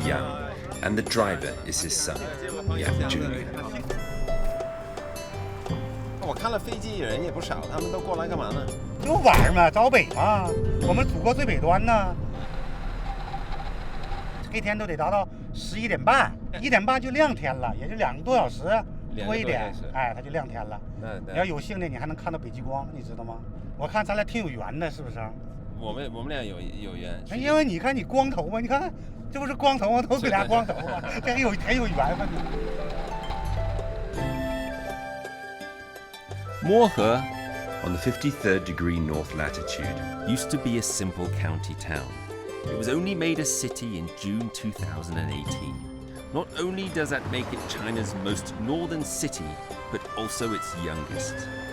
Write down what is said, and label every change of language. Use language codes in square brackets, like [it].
[en] Yang, and the driver is his son, Yang Jr. [zh] 我看了飞机人也不少，他们都过来干嘛呢？就玩嘛，找北嘛，我们祖国最北端呢。黑天都得达到11点半，1点半就亮天了，也就2个多小时多一点，哎，它就亮天了。你要有幸的，你还能看到北极光，你知道吗？我看咱俩挺有缘的，是不是？我们俩有缘。因为你看你光头嘛，你看这不是光头吗？都给俩光头嘛，这很有缘分。 [en] Mohe, on the 53rd degree north latitude, used to be a simple county town. It was only made a city in June 2018. Not only does that make it China's most northern city, but also its youngest.